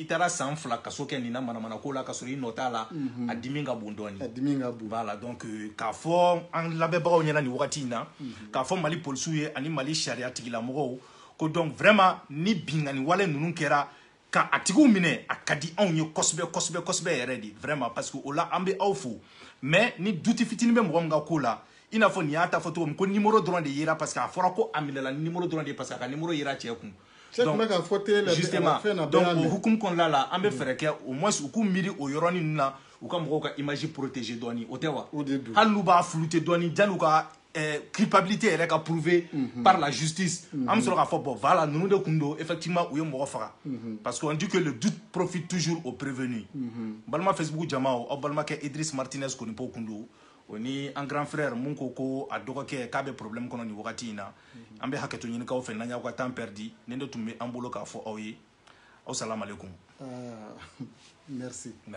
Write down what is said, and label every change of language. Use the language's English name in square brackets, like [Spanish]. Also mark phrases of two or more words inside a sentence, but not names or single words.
[Bambara] taara san 2 kaso kɛ nin na manamana ko la ka sɔrɔ i nɔ t'a la a dimi ka bon dɔɔni [French] voilà donc [Bambara] k'a fɔ an lamɛnbagaw ɲɛna nin wagati in na k'a fɔ mali polisiw ye ani mali sariya tigilamɔgɔw ko [French] donc vraiment [Bambara] ni bingani wale ninnu kɛra ka a tigiw minɛ a ka di anw ye kosɛbɛ kosɛbɛ kosɛbɛ yɛrɛ de [French] vraiment parce que [Bambara] o la an bɛ aw fo mais ni duti fitinin bɛ mɔgɔ min ka ko la i n'a fɔ nin y'a ta fɔ cogo min ko numéro dɔrɔn de yera [French] parce que [Bambara] a fɔra ko a minɛla numéro dɔrɔn de [French] parce que [Bambara] a ka numéro yera cɛ kun [French] donc justement donc [Bambara] o hukumu kɔnɔna la an bɛ fɛɛrɛ kɛ [French] au moins [Bambara] u k'u miiri o yɔrɔnin ninnu na u ka mɔgɔw ka [French] image protéger [Bambara] dɔɔni o tɛ wa hali n'u b'a flouter dɔɔni janni u ka culpabilité yɛrɛ ka [French] prouver par la justice [Bambara] an bɛ sɔrɔ k'a fɔ [French] bon voilà [Bambara] ninnu de kun don effectivement u ye mɔgɔ faga [French] parce que on dit que le doute profite toujours au prévenu [Bambara] balima Facebook jamaw aw balimakɛ Idriss Martinez Konipo kun don o ni an [French] grand frère [Bambara] mun ko a dɔgɔkɛ k'a bɛ problème kɔnɔ nin wagati in na an bɛ hakɛto ɲini k'aw fɛ n'an y'aw ka [French] temps perdu [Bambara] ne de tun bɛ an bolo k'a fɔ aw ye aw [Arabic] salam alaikum